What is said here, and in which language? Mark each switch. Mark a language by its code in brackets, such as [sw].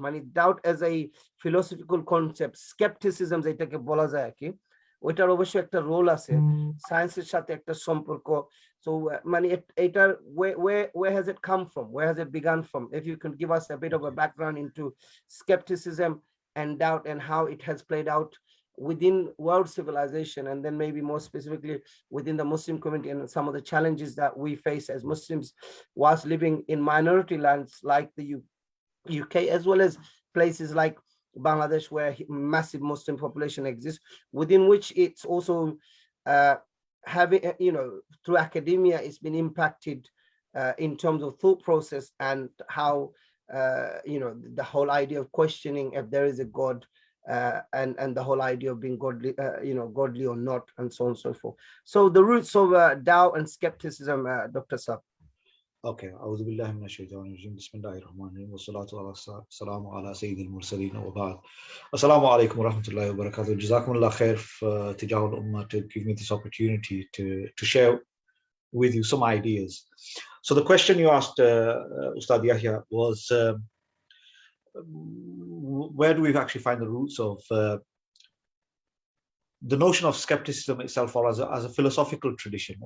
[bn] মানে [en] doubt as a philosophical concept, [bn] skepticism যেটাকে বলা যায় আর কি, ওইটার অবশ্যই একটা রোল আছে, সায়েন্সের সাথে একটা সম্পর্ক। [en] So, Mani Atar, where has it come from? Where has it begun from? If you can give us a bit of a background into skepticism and doubt and how it has played out within world civilization, and then maybe more specifically within the Muslim community and some of the challenges that we face as Muslims whilst living in minority lands like the UK, as well as places like Bangladesh, where massive Muslim population exists, within which it's also having, through academia, it's been impacted in terms of thought process and how, the whole idea of questioning if there is a God, and the whole idea of being godly, godly or not, and so on and so forth. So the roots of doubt and skepticism, Dr. Saab. [ar] Okay, أعوذ بالله من الشيطان الرجيم بسم الله الرحمن الرحيم والصلاة والسلام على سيد المرسلين وبعد السلام عليكم ورحمة الله وبركاته. جزاكم الله خير في تجاه الأمة [en] to give me this opportunity to share with you some ideas. So the question you asked, Ustad Yahya, was where do we actually find the roots of the notion of skepticism itself, or as a philosophical tradition?